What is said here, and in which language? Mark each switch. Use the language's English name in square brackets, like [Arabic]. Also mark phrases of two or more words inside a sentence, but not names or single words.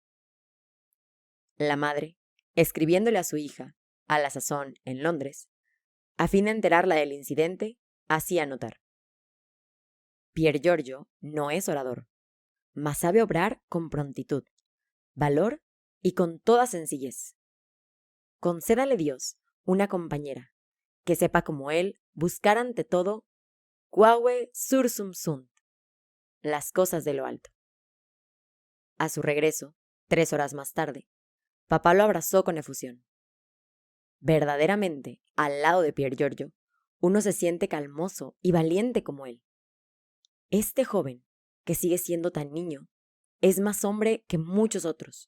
[Spanish] La madre, escribiéndole a su hija, a la sazón en Londres, a fin de enterarla del incidente, hacía notar: Piergiorgio no es orador, mas sabe obrar con prontitud, valor y con toda sencillez. Concédale Dios una compañera que sepa como él buscar ante todo [Latin] quae sursum sunt, [Spanish] las cosas de lo alto. A su regreso, 3 horas más tarde, papá lo abrazó con efusión. Verdaderamente, al lado de Pier Giorgio, uno se siente calmoso y valiente como él. Este joven, que sigue siendo tan niño, es más hombre que muchos otros.